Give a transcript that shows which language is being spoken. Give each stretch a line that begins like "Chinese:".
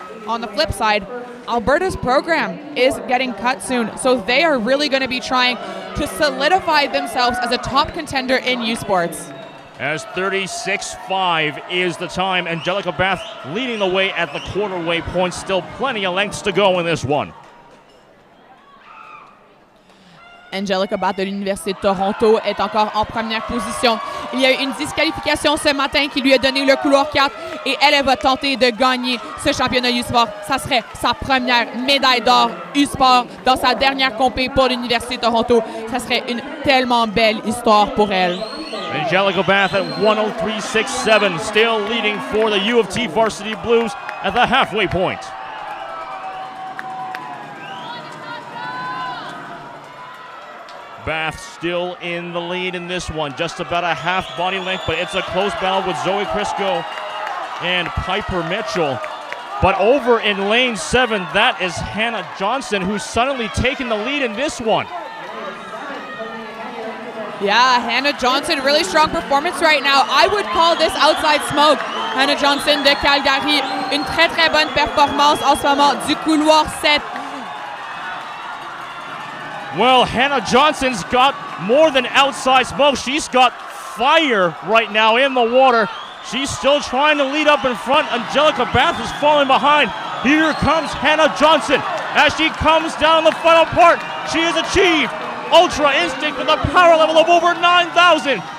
English: On the flip side, Alberta's program is getting cut soon, so they are really going to be trying to solidify themselves as a top contender in U Sports. As 36.5 is the time, Angelica Bath leading the way at the quarter waypoint. Still plenty of lengths to go in this one.
French: Angelica Bath de l'Université de Toronto est encore en première position. Il y a eu une disqualification ce matin qui lui a donné le couloir 4 et elle va tenter de gagner ce championnat U-Sport. Ça serait sa première médaille d'or U-Sport dans sa dernière compé pour l'Université de Toronto. Ça serait une tellement belle histoire pour elle.
English: Angelica Bath at 1:03.67, still leading for the U of T Varsity Blues at the halfway point. Bath still in the lead in this one, just about a half body length, but it's a close battle with Zoe Crisco and Piper Mitchell. But over in lane 7, that is Hannah Johnson, who's suddenly taken the lead in this one. Yeah, Hannah Johnson, really strong performance right now. I would call this outside smoke.
French: Hannah Johnson de Calgary, une très très bonne performance en ce moment du couloir 7.
English: Well, Hannah Johnson's got more than outside smoke. She's got fire right now in the water. She's still trying to lead up in front. Angelica Bath is falling behind. Here comes Hannah Johnson. As she comes down the final part, she has achieved Ultra Instinct with a power level of over 9,000.